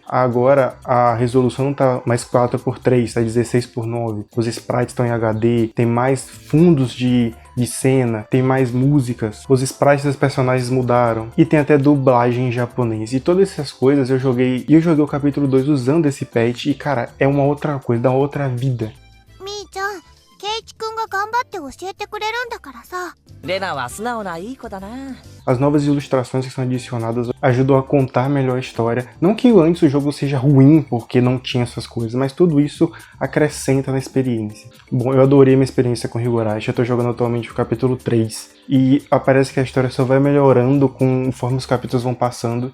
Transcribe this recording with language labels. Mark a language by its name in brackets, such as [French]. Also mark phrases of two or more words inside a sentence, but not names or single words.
[Portuguese] Agora a resolução não tá mais 4:3, tá 16:9. Os sprites estão em HD, tem mais fundos de cena, tem mais músicas, os sprites dos personagens mudaram, e tem até dublagem em japonês. E todas essas coisas eu joguei o capítulo 2 usando esse patch, e cara, é uma outra coisa, dá uma outra vida. [Japanese] Mi-chan, Keiichi-kunが頑張って教えてくれるんだからさ。レナは素直ないい子だな。 [Portuguese] As novas ilustrações que são adicionadas ajudam a contar melhor a história. Não que antes o jogo seja ruim porque não tinha essas coisas, mas tudo isso acrescenta na experiência. Bom, eu adorei minha experiência com Higurashi, eu tô jogando atualmente o capítulo 3. E parece que a história só vai melhorando conforme os capítulos vão passando.